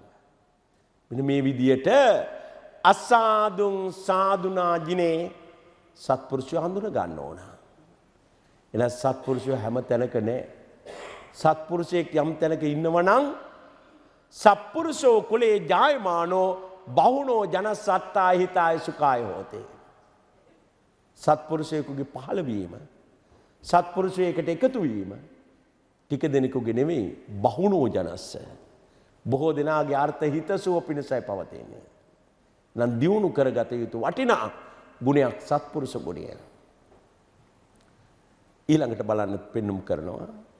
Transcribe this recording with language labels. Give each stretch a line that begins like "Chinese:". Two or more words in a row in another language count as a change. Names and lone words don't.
Sinhala: මෙන්න මේ විදියට
Pali: අසාදුං සාදුනා ජිනේ
Sinhala: සත්පුරුෂය හඳුන ගන්න ඕන. එන සත්පුරුෂය හැම තැනක නෑ. සත්පුරුෂයෙක් යම් තැනක ඉන්නවා නම්
Pali: සත්පුරුෂෝ කුලේ ජායමානෝ බහුනෝ ජනසත්තාය හිතාය සුඛාය හෝතේ.
Sinhala: සත්පුරුෂයෙකුගේ පහළවීම, සත්පුරුෂයෙකුට එකතු වීම ටික දෙනෙකුගේ නෙමෙයි,
Pali: බහුනෝ ජනස්ස.
Sinhala: බොහෝ දෙනාගේ අර්ථ හිතසුව පිණිසයි පවතින්නේ. නම් දියුණු කරගත යුතු වටිනා ගුණයක් සත්පුරුෂ ගුණය. ඊළඟට බලන්න පෙන්눔 කරනවා.